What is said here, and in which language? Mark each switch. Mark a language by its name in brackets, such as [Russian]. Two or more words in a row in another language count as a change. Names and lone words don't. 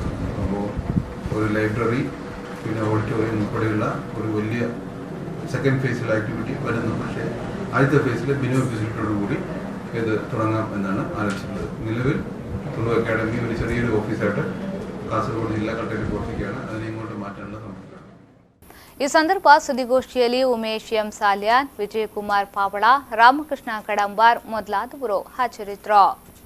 [Malayalam] അപ്പോൾ ഒരു ലൈബ്രറി, പിന്നെ ഓഡിറ്റോറിയം ഉൾപ്പെടെയുള്ള ഒരു വലിയ സെക്കൻഡ് ഫേസിലുള്ള ആക്ടിവിറ്റി വരുന്നു। പക്ഷേ ആദ്യത്തെ ഫേസിൽ മിനിമം ഫെസിലിറ്റിയോടുകൂടി ഇത് തുടങ്ങാം എന്നാണ് ആലോചിച്ചിട്ടുള്ളത്। നിലവിൽ തുളു അക്കാഡമി ഒരു ചെറിയൊരു ഓഫീസായിട്ട് കാസർഗോഡ് ജില്ലാ കളക്ടറേറ്റ് പ്രവർത്തിക്കുകയാണ്। അതിനെ ഇങ്ങോട്ട് മാറ്റാനുള്ള ശ്രമത്തിലാണ്। [Kannada] ಈ ಸಂದರ್ಭ ಸುದ್ದಿಗೋಷ್ಠಿಯಲ್ಲಿ ಉಮೇಶ್ ಎಂ ಸಾಲ್ಯಾನ್, ವಿಜಯಕುಮಾರ್ ಪಾವಳ, ರಾಮಕೃಷ್ಣ ಕಡಂಬಾರ್ ಮೊದಲಾದವರು ಹಾಜರಿದ್ದರು।